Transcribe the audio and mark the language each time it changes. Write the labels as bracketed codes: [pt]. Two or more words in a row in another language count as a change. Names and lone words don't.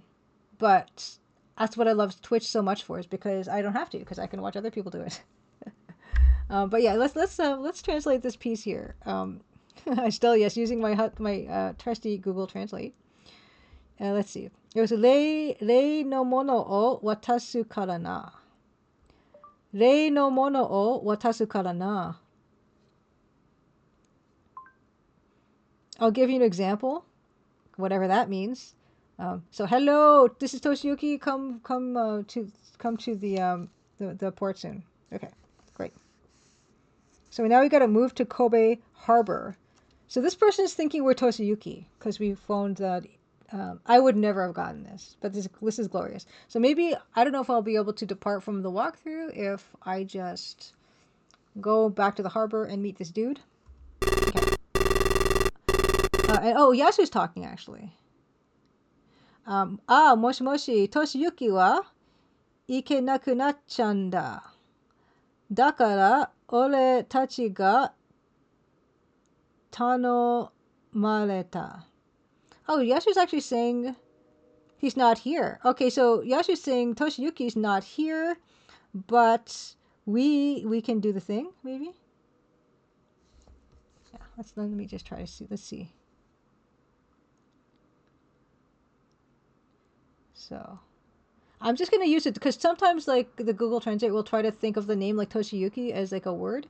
[en] But that's what I love Twitch so much for, is because I don't have to, because I can watch other people do it. But yeah, let's translate this piece here. I still, yes, using my trusty Google Translate. Let's see. It was [ja] 例のものを渡すからな. 例のものを渡すからな. [en] I'll give you an example, whatever that means. So hello, this is Toshiyuki. Come to the port soon. Okay, great. So now we got to move to Kobe Harbor. So this person is thinking we're Toshiyuki because we phoned that. I would never have gotten this, but this is glorious. So maybe, I don't know if I'll be able to depart from the walkthrough if I just go back to the harbor and meet this dude. Okay. And Yasu's talking actually. [ja] もしもし, Toshiyuki は行けなくなっちゃんだ. だから、俺たちが頼まれた. [en] Oh, Yasu's actually saying he's not here. Okay, so Yasu's saying Toshiyuki's not here, but we can do the thing, maybe? Yeah, let me just try to see. Let's see. So I'm just going to use it because sometimes like the Google Translate will try to think of the name like Toshiyuki as like a word.